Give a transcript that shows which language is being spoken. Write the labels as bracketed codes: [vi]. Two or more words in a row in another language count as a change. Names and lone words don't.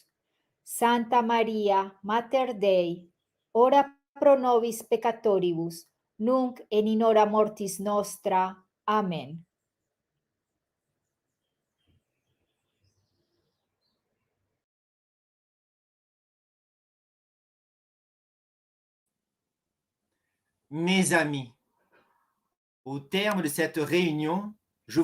[la] Santa Maria, Mater Dei, ora pro nobis peccatoribus, nunc et in hora mortis nostra. Amen. [fr] Mes amis, au terme de cette réunion, je